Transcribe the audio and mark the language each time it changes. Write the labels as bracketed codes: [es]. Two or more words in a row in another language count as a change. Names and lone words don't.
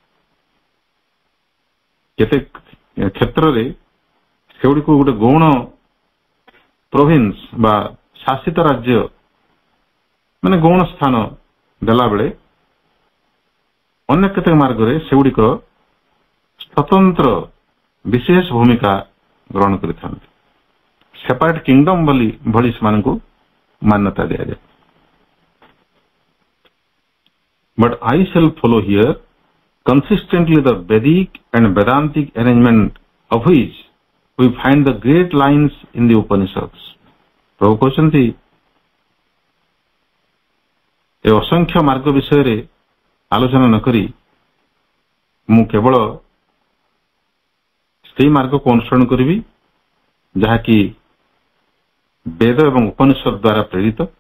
[or] କେତେ କ୍ଷେତ୍ରରେ ସେଗୁଡ଼ିକୁ ଗୋଟେ ଗୌଣ ପ୍ରୋଭିନ୍ସ ବା ଶାସିତ ରାଜ୍ୟ ମାନେ ଗୌଣ ସ୍ଥାନ ଦେଲାବେଳେ ଅନ୍ୟ କେତେକ ମାର୍ଗରେ ସେଗୁଡ଼ିକ ସ୍ୱତନ୍ତ୍ର ବିଶେଷ ଭୂମିକା ଗ୍ରହଣ କରିଥାନ୍ତି। [en] separate kingdom [or] ଭଳି ସେମାନଙ୍କୁ ମାନ୍ୟତା ଦିଆଯାଏ। [en] But I shall follow here consistently the Vedic and Vedantic arrangement of which we find the great lines in the Upanishads. [or] ପ୍ରଭୁ କହୁଛନ୍ତି ଏ ଅସଂଖ୍ୟ ମାର୍ଗ ବିଷୟରେ ଆଲୋଚନା ନ କରି ମୁଁ କେବଳ ସେହି ମାର୍ଗକୁ ଅନୁସରଣ କରିବି ଯାହାକି ବେଦ ଏବଂ ଉପନିଷଦ ଦ୍ୱାରା ପ୍ରେରିତ।